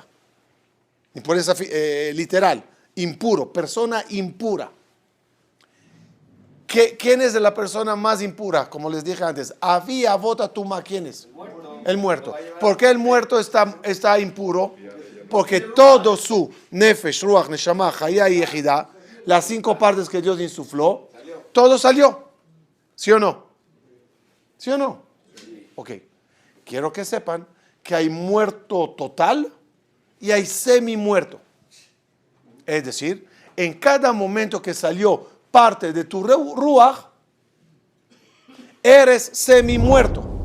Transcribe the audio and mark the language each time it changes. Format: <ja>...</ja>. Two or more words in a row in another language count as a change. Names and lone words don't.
<es>Impureza literal, impuro, persona impura. ¿Quién es la persona más impura? Como les dije antes,</es> <he>אבי אבות הטומאה,</he> <es>¿quién es? El muerto. ¿Por qué el muerto está impuro? Porque todo su</es> <he>נפש רוח נשמה חיה</he> <es>y ejidá, las 5 partes que Dios insufló, todo salió. ¿Sí o no? ¿Sí o no? Ok. Quiero que sepan que hay muerto total y hay semi-muerto. Es decir, en cada momento que salió parte de tu ruach, eres semi-muerto.</es>